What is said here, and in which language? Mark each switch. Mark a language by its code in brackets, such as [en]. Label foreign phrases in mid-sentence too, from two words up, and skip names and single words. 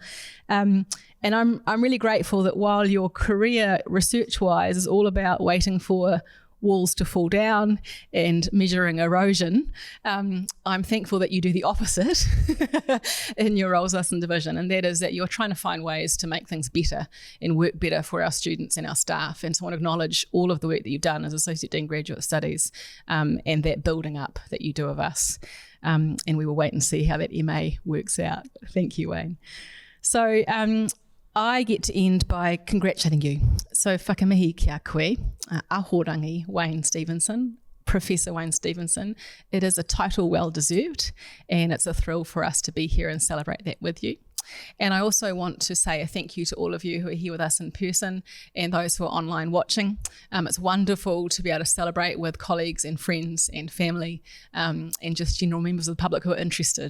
[en] And I'm really grateful that while your career research-wise is all about waiting for walls to fall down and measuring erosion, I'm thankful that you do the opposite in your roles as in division, and that is that you're trying to find ways to make things better and work better for our students and our staff. And so I want to acknowledge all of the work that you've done as Associate Dean Graduate Studies, and that building up that you do of us. And we will wait and see how that MA works out. Thank you, Wayne. So I get to end by congratulating you. [mi] So whakamihi kia koe, ahorangi Wayne Stephenson, [en] Professor Wayne Stephenson. It is a title well deserved, and it's a thrill for us to be here and celebrate that with you. And I also want to say a thank you to all of you who are here with us in person and those who are online watching. It's wonderful to be able to celebrate with colleagues and friends and family, and just general members of the public who are interested.